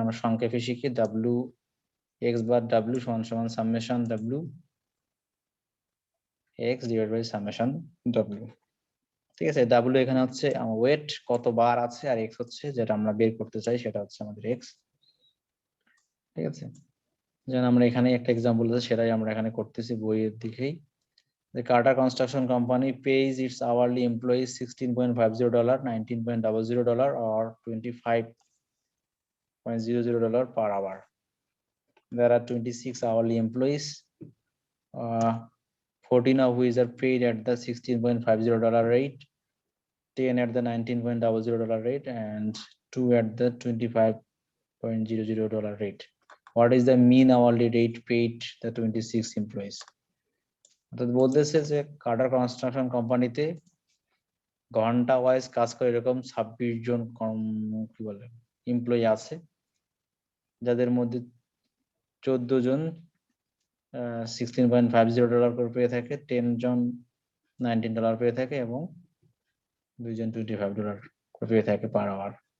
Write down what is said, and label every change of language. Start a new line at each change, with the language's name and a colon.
Bangla: আমরা সংক্ষেপে শিখি ডাব্লিউ এক্স বার ডাব্লিউ সমান সমান summation W x divide by summation W. ঠিক আছে, ডাব্লিউ এখানে হচ্ছে আমার ওয়েট কত বার আছে, আর এক্স হচ্ছে যেটা আমরা বের করতে চাই সেটা হচ্ছে আমাদের এক্স। ঠিক আছে, যেমন আমরা এখানে একটা এক্সাম্পল আছে সেটাই আমরা এখানে করতেছি বইয়ের দিকেই।
English: The Carter Construction Company pays its hourly employees $16.50, $19.00, or $25.00 per hour. There are 26 hourly employees, 14 of which are paid at the $16.50 rate, 10 at the $19.00 rate, and 2 at the $25.00 rate. What is the mean hourly rate paid the 26 employees?
Bangla: অর্থাৎ বলতেছে যে Carter construction কোম্পানিতে ঘন্টা wise কাজ করে এরকম 26 জন কি বলে এমপ্লয়ি আছে, যাদের মধ্যে 14 জন $16.50 করে পেয়ে থাকে, 10 জন $19 পেয়ে থাকে, এবং 2 জন $25 করে পেয়ে থাকে পার আওয়ার।